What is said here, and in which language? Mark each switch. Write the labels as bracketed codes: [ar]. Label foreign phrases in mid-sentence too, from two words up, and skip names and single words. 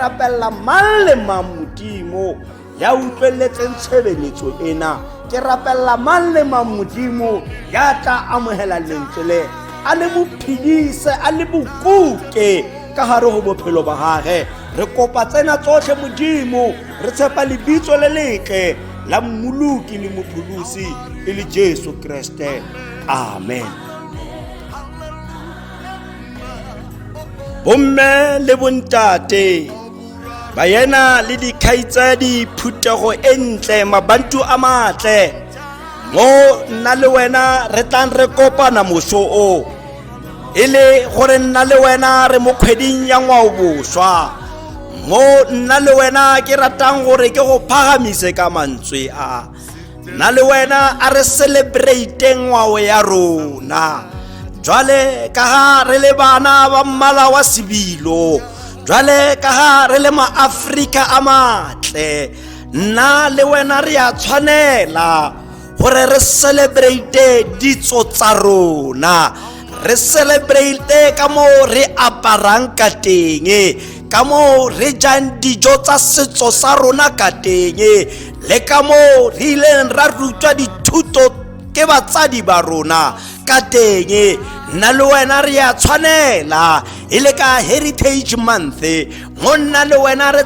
[tn] rapella mang le mang modimo ya utlweletseng tshebeletso ena ke rapella mang le mang modimo ya tla amohela lentswe le a le bophedise a le bokuke ka hare go bophelo ba gage re kopa tsena tsotlhe modimo re tshepa lebitso le letle la mmoloki le mopholosi e le Jesu Kriste amen bomme le bontate ba yena le dikhaitsadi phuthego e ntle mabantu a matle mo nna le wena re tlang re kopana moso o ile gore nna le wena re mo kgweding ya ngwao boswa mo nna le wena ke ratang gore ke go phagamise ka mantswe a nna le wena a re celebrate ngwao ya rona jwale ka ha re le bana ba mmala wa sebilo jwale ka ha re le maAfrika a matle nna le wena re a tshwanela gore re celebrate ditso tsa rona re celebrate ka mo re aparang ka teng ka mo re jang dijo tsa setso sa rona ka teng le ka mo re ileng ra rutwa dithuto ke batsadi ba rona ka teng nna le wena re a tshwanela ile ka Heritage Month mo nna le wena re